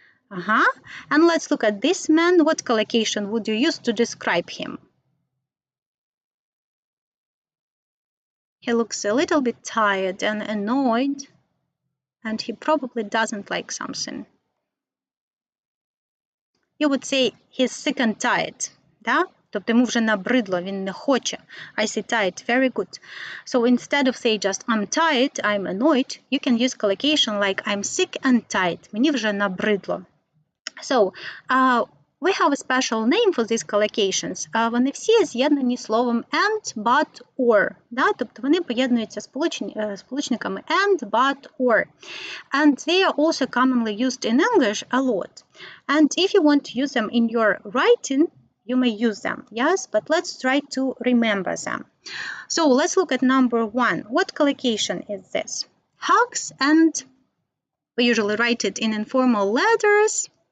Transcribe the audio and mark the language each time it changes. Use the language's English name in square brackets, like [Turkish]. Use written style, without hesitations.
[English] And let's look at this man. What collocation would you use to describe him? He looks a little bit tired and annoyed, and he probably doesn't like something. You would say he's sick and tired. [Ukrainian] Да? Тобто йому вже набридло, він не хоче. [English] I say tired, very good. So instead of say just I'm tired, I'm annoyed, you can use collocation like I'm sick and tired. [Ukrainian] Мені вже набридло. [English] So, we have a special name for these collocations. [Ukrainian] Вони всі з'єднані словом and, but, or. Да? Тобто вони поєднуються сполучниками and, but, or. [English] And they are also commonly used in English a lot. And if you want to use them in your writing, you may use them, yes? But let's try to remember them. So let's look at number 1. What collocation is this? Hugs, and we usually write it in informal letters.